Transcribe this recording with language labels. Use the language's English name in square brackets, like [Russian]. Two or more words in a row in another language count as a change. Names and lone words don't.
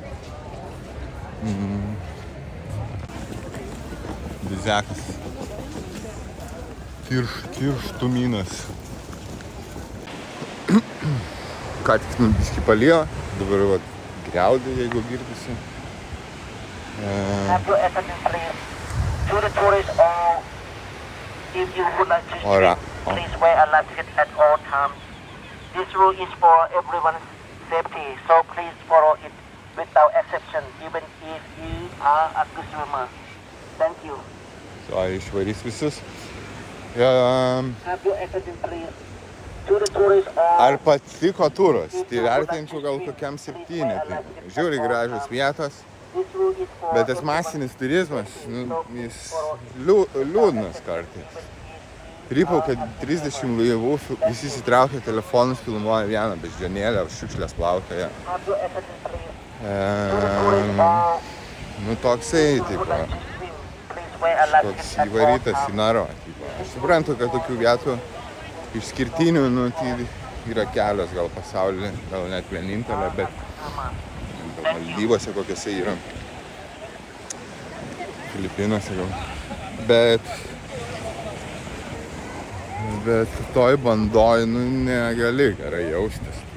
[Lithuanian] Bizekas. Tirštumynas. Ką tik biškį palijo, dabar vat griaudė, jeigu girdisi. [English] Have your attendance, please. To the tourists, or if you would like to Alright. speak, please wear a life jacket at all times. This rule is for everyone's safety, so please follow it without exception, even if you are a good swimmer. Thank you. [Lithuanian] Išvarys visus. [English] Have your attendance, please. To the tourists, or [Lithuanian] Ar patiko turas? Tai vertinčiau gal kokiam 7. Tai žiūri gražios vietos, [English] this rule is for [Lithuanian] bet tas masinis turizmas, jis liūdnas kartais. Rypau, kad 30 laivų visi įsitraukia telefonus, filmuoja vieną beždžionėlę, šiukšlės plaukioja. [English] have your attendance, please. To the tourists, or [Lithuanian] Toksai, [English] if you would [Lithuanian] tipo, [English] like to swim, please wear a life [Lithuanian] toks [English] jacket at all [Lithuanian] įvarytas į [English] times. [Lithuanian] naro. Aš suprantu, kad tokių vietų išskirtinių, tai yra kelios gal pasaulyje, gal net vienintelė, bet gal Maldyvose kokiose yra, Filipinuose gal. Bet toj bandoj, negali gerai jaustis.